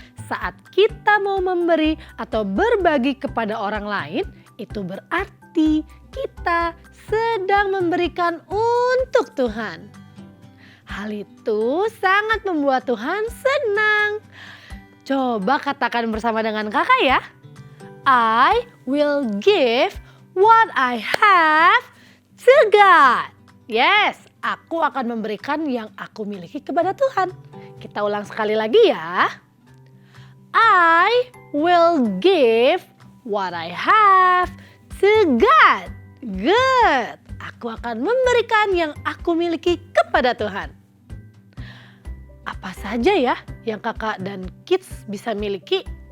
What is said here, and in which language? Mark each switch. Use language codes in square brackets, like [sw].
[id] Saat kita mau memberi atau berbagi kepada orang lain, itu berarti kita sedang memberikan untuk Tuhan. Hal itu sangat membuat Tuhan senang. Coba katakan bersama dengan kakak ya. [en] I will give what I have to God. Yes, [id] aku akan memberikan yang aku miliki kepada Tuhan. Kita ulang sekali lagi ya. [en] I will give what I have to God. Good. [id] Aku akan memberikan yang aku miliki kepada Tuhan. Apa saja ya yang kakak dan kids bisa miliki?